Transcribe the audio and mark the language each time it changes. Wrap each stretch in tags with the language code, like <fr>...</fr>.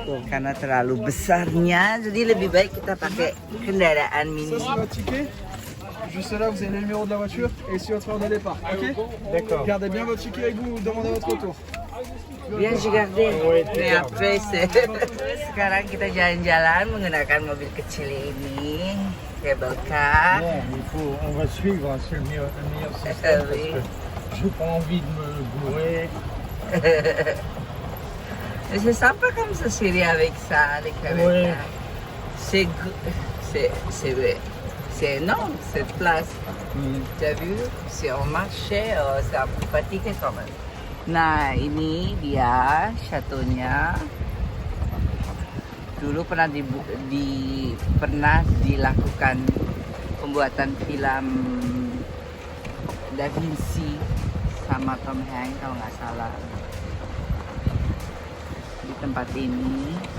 <id>Karena terlalu besarnya, jadi lebih baik kita pakai kendaraan mini.</id> <fr>Juste là, vous avez le numéro de la voiture et ici votre heure de départ. Ok? D'accord. Gardez bien votre ticket avec vous, demandez votre retour. Bien regardez.</fr> <id>Nih, sekarang kita jalan-jalan menggunakan mobil kecil ini, cable car.</id> <fr>Bon, on va suivre, hein, c'est le meilleur système Oui. parce que j'ai pas envie de me gourer. Mais c'est sympa comme ça, Syrie, avec ça, avec Ouais. ça. C'est énorme cette place. T'as vu? Si on marchait, c'est un peu fatigué quand même.</fr> <id>Nah, ini dia château-nya. Dulu pernah pernah dilakukan pembuatan film Da Vinci sama Tom Hanks kalau nggak salah di tempat ini.</id>